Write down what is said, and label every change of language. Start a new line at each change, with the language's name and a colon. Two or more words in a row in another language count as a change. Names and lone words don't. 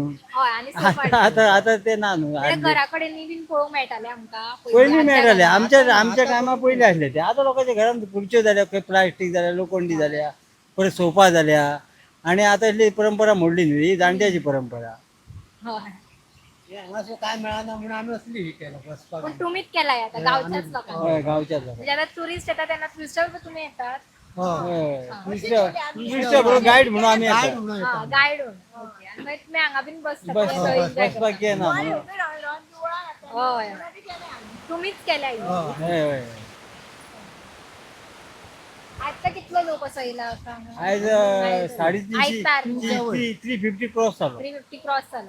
Konkani: हय, आणि सोफा. आता ते ना न्हू. घरा कडेन बीन पळोवंक मेळटाले आमकां. पयलीं मेळटाले, आमच्या टायमार पयलीं आसले ते. आता लोकांच्या घरान खुर्च्यो जाल्या, खंय प्लास्टीक जाल्या, लोखंडी जाल्या, परत सोफा जाल्या. आणि आता इतली परंपरा मोडली न्हू, ही जाणट्याची परंपरा. हय.
Marathi: असं काय मिळाना म्हणून आम्ही असली हे केलं बसपाक. पण तुम्हीच केलाय आता गावच्याच लोकांनी.
Konkani: हय, गावच्याच लोकांनी.
Marathi: म्हणजे आता टुरिस्ट येतात त्यांना टुरिस्टावर तुम्ही येतात. हो दुसऱ्या बरोबर गाईड म्हणून आम्ही काय येतात. म्हणून हा, गाईड होऊन. ओके. आणि मग तुम्ही हांगा बीन बसतात.
Konkani: बसपाक ये ना म्हणून.
Marathi: हय. तुम्हीच केलाय.
Konkani: हय हय. आता कितलो लोक असो येयला आता हांगा? आयज आयतार. 350 क्रॉस जालो. 350 क्रॉस जालो.